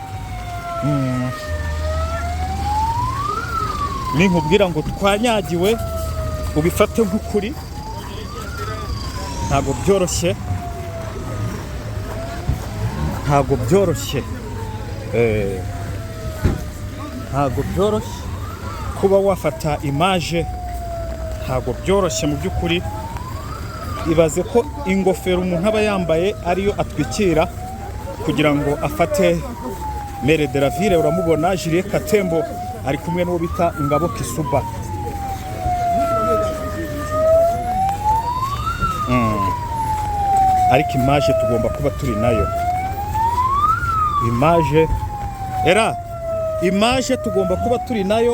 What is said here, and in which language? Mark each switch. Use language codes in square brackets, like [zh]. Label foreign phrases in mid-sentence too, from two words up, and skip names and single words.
[rw] Ninkubwira ngo twanyagiwe ubifate nk'ukuri, ntabwo byoroshye, ntabwo byoroshye, ntabwo byoroshye kuba wafata imaje, ntabwo byoroshye mu by'ukuri. Ibaze ko ingofero umuntu aba yambaye ariyo atwikira kugira ngo afate [fr] mere de la ville. [rw] Uramubona Julien Katembo ari kumwe n'uwo bita Ngabo Kisuba. Ariko imaje tugomba kuba turi nayo, imaje imaje tugomba kuba turi nayo.